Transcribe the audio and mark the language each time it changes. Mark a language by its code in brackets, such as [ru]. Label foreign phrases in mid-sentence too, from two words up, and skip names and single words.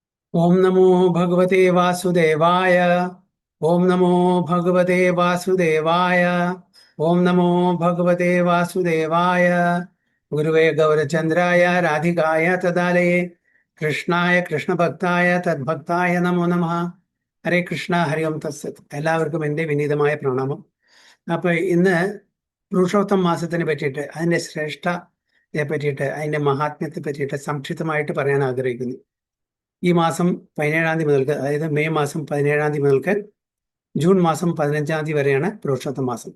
[sa] ओम नमो भगवते वासुदेवाय। ओम नमो भगवते वासुदेवाय। ओम नमो भगवते वासुदेवाय। गुरुवे गौरचंद्राय राधिकाय तदालये कृष्णाय कृष्णभक्ताय തദ്ഭക്തായ നമോ നമഃ. ഹരേ കൃഷ്ണ, ഹരി ഓം തത്സത്. [ml] എല്ലാവർക്കും എൻ്റെ വിനീതമായ പ്രണാമം. അപ്പൊ ഇന്ന് പുരുഷോത്തം മാസത്തിനെ പറ്റിയിട്ട്, അതിന്റെ ശ്രേഷ്ഠതയെ പറ്റിയിട്ട്, അതിന്റെ മഹാത്മ്യത്തെ പറ്റിയിട്ട് സംക്ഷിപ്തമായിട്ട് പറയാൻ ആഗ്രഹിക്കുന്നു. ഈ മാസം 17-ാം തീയതി മുതൽക്ക്, അതായത് മെയ് മാസം 17-ാം തീയതി മുതൽക്ക് ജൂൺ മാസം 15-ാം തീയതി വരെയാണ് പുരുഷോത്തമ മാസം.